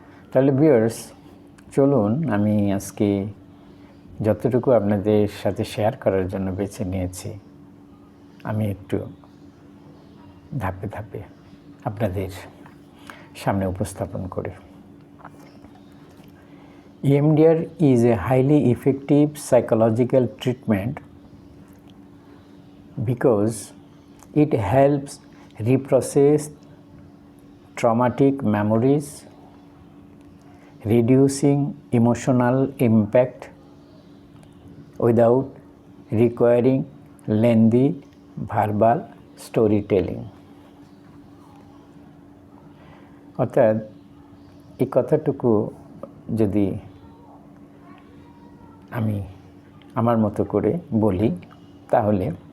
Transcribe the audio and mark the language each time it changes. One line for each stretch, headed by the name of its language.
Bangla: তাহলে ভিউয়ার্স, চলুন আমি আজকে যতটুকু আপনাদের সাথে শেয়ার করার জন্য বেছে নিয়েছি আমি একটু ধাপে ধাপে আপনাদের সামনে উপস্থাপন করি।
English: EMDR is a highly effective psychological treatment because it helps reprocess traumatic memories, reducing emotional impact without requiring lengthy verbal storytelling.
Bangla: অর্থাৎ এই কথাটুকু যদি আমি আমার মতো করে বলি তাহলে